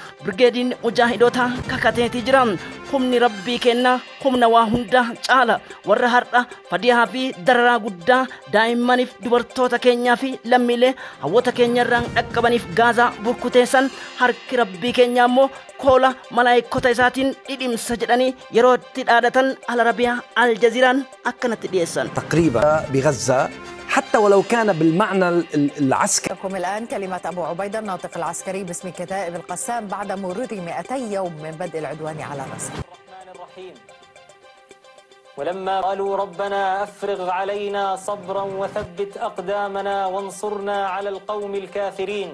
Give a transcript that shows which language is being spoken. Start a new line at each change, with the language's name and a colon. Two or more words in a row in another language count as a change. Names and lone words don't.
Oromo: Birgeediin mujaahidoota kakateetii jira. Humni rabbii kennaa humna waa hunda caala warra har'a fadihaa fi dararaa guddaa daa'immaniif dubartoota keenyaa fi lammiilee hawwata keenyarraan dhaqqabaniif gaazaa burkuteessan harki rabbii keenyaa immoo koola malaayikota isaatiin dhidhimsa jedhanii yeroo itti dhaadatan Al-Arabiyaa Al-Jazeeraan akkanatti dhiyeessan.
Arabic: تقريبا بغزة حتى ولو كان بالمعنى العسكري. لكم الآن كلمة أبو عبيدة الناطق العسكري باسم كتائب القسام بعد مرور 200 يوم من بدء العدوان على غزة. الرحمن الرحيم. ولما قالوا ربنا أفرغ علينا صبرا وثبت أقدامنا وانصرنا على القوم الكافرين.